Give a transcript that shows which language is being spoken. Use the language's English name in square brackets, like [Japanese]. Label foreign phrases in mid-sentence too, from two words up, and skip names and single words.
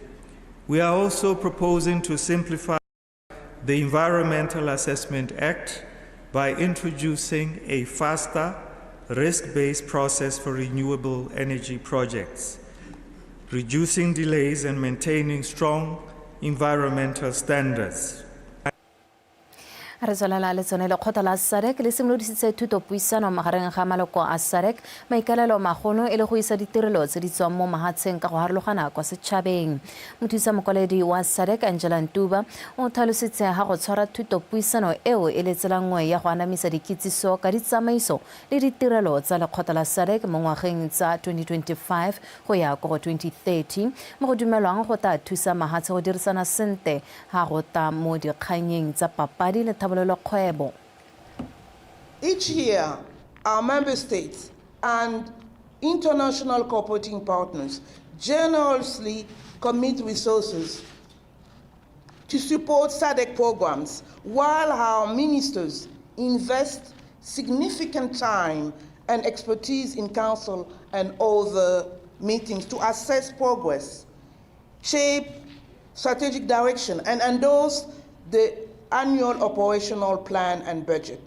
[English] We are also proposing to simplify the Environmental Assessment Act by introducing a faster, risk-based process for renewable energy projects, reducing delays and maintaining strong environmental standards. [Tswana] Re tswelela le tsone lekgotla la SADC le simolodisitse thutopuisano magareng ga maloko a SADC maikalelo magolo e le go isa ditirelo tse di tswang mo mahatsheng ka go harologana kwa setšhabeng. Mothusa mokwaledi wa SADC Angela Ntuba o tlhalositse ga go tshwara thutopuisano eo e le tsela nngwe ya go anamisa dikitsiso ka ditsamaiso le ditirelo tsa lekgotla la SADC mo ngwageng tsa 2025 go ya go 2030 mo go dumelwang go tla thusa mahatshe go dirisana sente ga go ta mo dikganyeng tsa papadi le [English] Each year, our member states and international cooperating partners generously commit resources to support SADC programs, while our ministers invest significant time and expertise in council and other meetings to assess progress, shape strategic direction, and endorse the annual operational plan and budget.